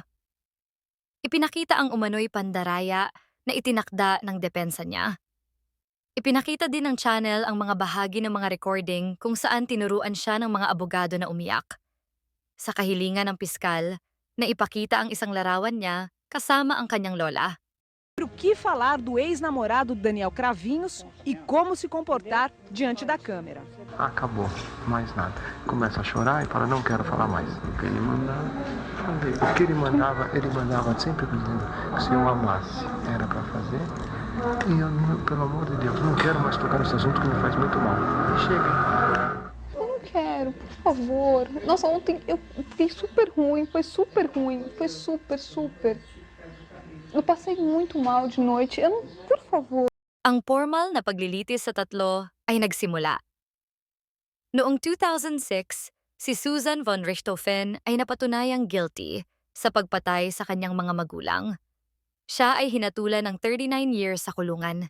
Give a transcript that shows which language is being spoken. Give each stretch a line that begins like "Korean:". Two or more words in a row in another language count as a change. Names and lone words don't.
Filipino: Ipinakita ang umano'y pandaraya na itinakda ng depensa niya. Ipinakita din ng channel ang mga bahagi ng mga recording kung saan tinuruan siya ng mga abogado na umiyak. Sa kahilingan ng piskal, na ipakita ang isang larawan niya kasama ang kanyang lola.
Portuguese: O que falar do ex-namorado Daniel Cravinhos e como se comportar diante da câmera. Acabou, mais nada. Começa a chorar e fala, não quero falar mais. Ele mandava sempre dizendo que se eu amasse era para fazer. E eu, pelo amor de Deus, não quero mais tocar nesse assunto que me faz muito mal. Chega. Eu não quero, por favor. Nossa, ontem eu fiquei super ruim, foi super ruim, foi super, super. Eu passei muito mal de noite. Eu não, por favor.
Filipino: Ang formal na paglilitis sa tatlo ay nagsimula. Noong 2006, si Susan von Richthofen ay napatunayang guilty sa pagpatay sa kanyang mga magulang. Siya ay hinatulan ng 39 years sa kulungan.